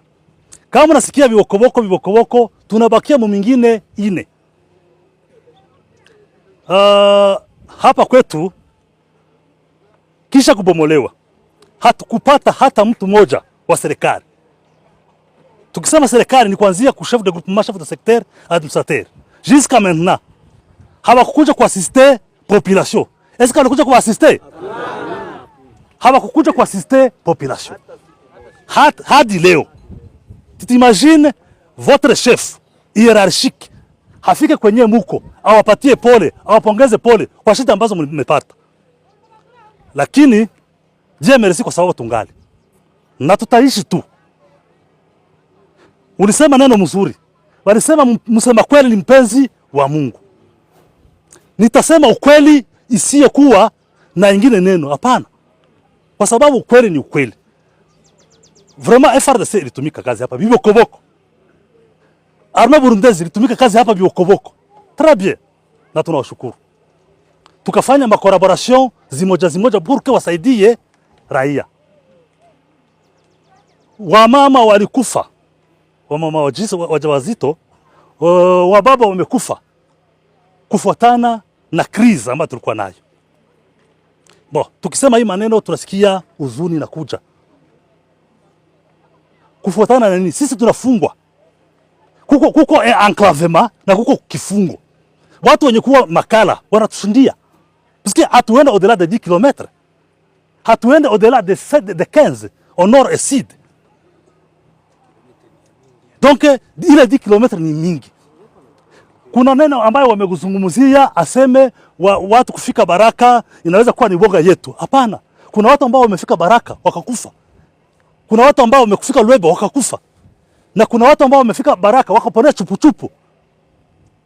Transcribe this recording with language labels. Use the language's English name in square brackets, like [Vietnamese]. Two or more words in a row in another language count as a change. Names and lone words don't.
[Swahili] Kama nasikia Bibokoboko, tunabakia mu mingine 4. Hapa kwetu kisha kubomolewa hatukupata hata mtu mmoja wa serikali. Tukisema serikali ni kuanzia [French] chef de groupement, chef de secteur, administrateur. Jusqu'à maintenant [Swahili] hawakukuja kuassister population. [French] Est-ce que [Swahili] wanakuja kuassister? Hawakukuja kuassister population. Hadi leo. [French] T'imagines votre chef hiérarchique [Swahili] hafike kwenye muko, awapatie pole, awapongeze pole kwa shida ambazo mmepata. Lakini je, merci kwa sababu tungali na tutaishi tu. Ulisema neno mzuri, walisema msema kweli ni mpenzi wa Mungu. Nitasema ukweli isiye kuwa na ingine neno, hapana, kwa sababu ukweli ni ukweli. Vraiment FARDC ilitumika kazi hapa Bibokoboko, Armée Burundaise ilitumika kazi hapa Bibokoboko, [French] très bien, [Swahili] na tunawashukuru. Tukafanya makollaboration zimoja [French] pour que [Swahili] wasaidie raia. Wamama walikufa, wamama wajawazito, wababa wamekufa kufuatana na krizi ambayo tulikuwa nayo. Tukisema hii maneno tunasikia huzuni na kuja. Kufuatana na nini? Sisi tunafungwa. Kuko enclavement na kuko kifungo. Watu wenye kuwa makala wanatushindia. [French] Parce que hatuende au-delà de 10 km. Hatuende au-delà de 15 au nord et sud. [Swahili] Donc ile 10 km ni mingi. Kuna neno ambayo wameguzungumzia aseme watu kufika Baraka inaweza kuwa ni boga yetu. Hapana. Kuna watu ambao wamefika Baraka wakakufa. Kuna watu ambao wamekufika Lwebo wakakufa. Na kuna watu ambao wamefika Baraka wakaponea chupuchupu.